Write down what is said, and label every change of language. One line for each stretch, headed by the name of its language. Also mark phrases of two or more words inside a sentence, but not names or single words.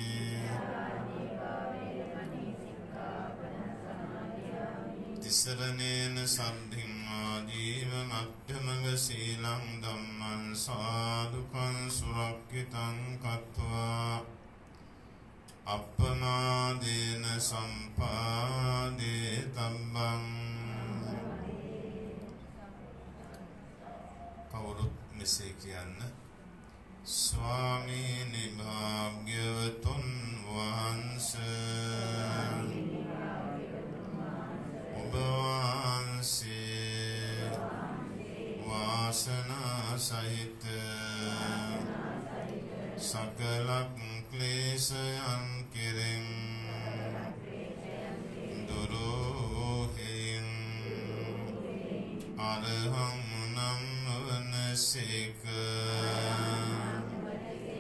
Pali: Tisaranena saddhiṃ ājīva maddhamaga sīlaṃ dhammaṃ sādhukaṃ surakkitaṃ kattvā appamādena sampādetabbam
Sinhala: කවුරුත් මෙසේ කියන්න ස්වාමීනි භාග්‍යවතුන් වහන්සේ ඔබ වහන්සේ වාසනා සහිත සකල ක්ලේශයන් කෙරෙන් දුරු හේන් අරහං නම් වනසේක